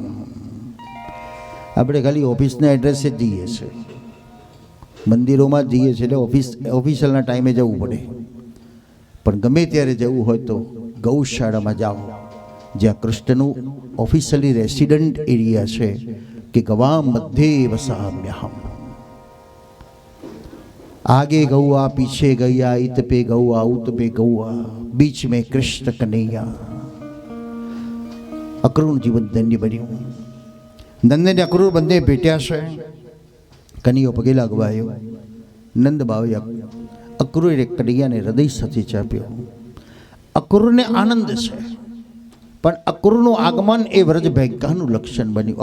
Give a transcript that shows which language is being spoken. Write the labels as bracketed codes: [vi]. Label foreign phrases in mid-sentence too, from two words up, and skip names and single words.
[gu] આપણે ખાલી ઓફિસના એડ્રેસે જ જઈએ છીએ, મંદિરોમાં જ જઈએ છીએ, એટલે ઓફિશિયલના ટાઈમે જવું પડે. પણ ગમે ત્યારે જવું હોય તો ગૌશાળામાં જાઓ, જ્યાં કૃષ્ણનું ઓફિશિયલી રેસિડેન્ટ એરિયા છે, કે [sa] गवां मध्ये वसाम्यहम्. [hi] आगे गौआ पीछे गैया, इत पे गौआ उत पे गौआ, बीच में कृष्ण कन्हैया. [gu] અક્રૂર જીવન ધન્ય બન્યું. નંદ ને અક્રૂર બંને ભેટ્યા છે. કનૈયો પગે લાગવાયો. નંદ બાવે અક્રૂરે કનૈયાને હૃદય સાથે ચાપ્યો. અક્રૂરને આનંદ છે, પણ અક્રૂરનું આગમન એ વ્રજ ભૈકાનું લક્ષણ બન્યું.